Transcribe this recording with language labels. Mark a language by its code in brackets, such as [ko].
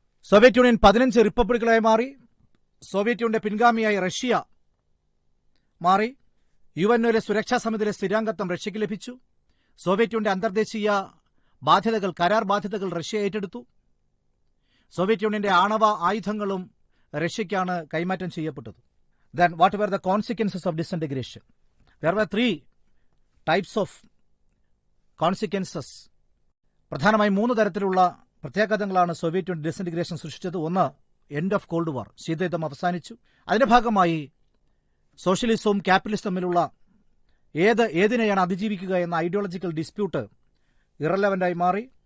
[ml] Soviet union 15 റിപ്പബ്ലിക്കുകളായി മാറി. Soviet യൂണിയന്റെ പിൻഗാമിയായി റഷ്യ മാറി. UNOയിലെ സുരക്ഷാ സമിതിയിലെ സ്ഥിരാംഗത്വം റഷ്യയ്ക്ക് ലഭിച്ചു. സോവിയറ്റ് യൂണിയന്റെ അന്തർദേശീയ ബാധ്യതകൾ, കരാർ ബാധ്യതകൾ റഷ്യ ഏറ്റെടുത്തു. സോവിയറ്റ് യൂണിയന്റെ ആണവ ആയുധങ്ങളും റഷ്യയ്ക്കാണ് കൈമാറ്റം ചെയ്യപ്പെട്ടത്. [en] Then what were the consequences of disintegration? There were 3 types of consequences. [ml] പ്രധാനമായും 3 തരത്തിലുള്ള പ്രത്യാഘാതങ്ങളാണ് സോവിയറ്റ് യൂണിയൻ ഡിസിന്റഗ്രേഷൻ സൃഷ്ടിച്ചത്. ഒന്ന്, [en] end of cold war, [ml] ശീതയുദ്ധം അവസാനിച്ചു. അതിന്റെ ഭാഗമായി സോഷ്യലിസവും ക്യാപിറ്റലിസവും തമ്മിലുള്ള ഏതിനെയാണ് അതിജീവിക്കുക എന്ന ഐഡിയോളജിക്കൽ ഡിസ്പ്യൂട്ട് ഇറലവന്റായി മാറി.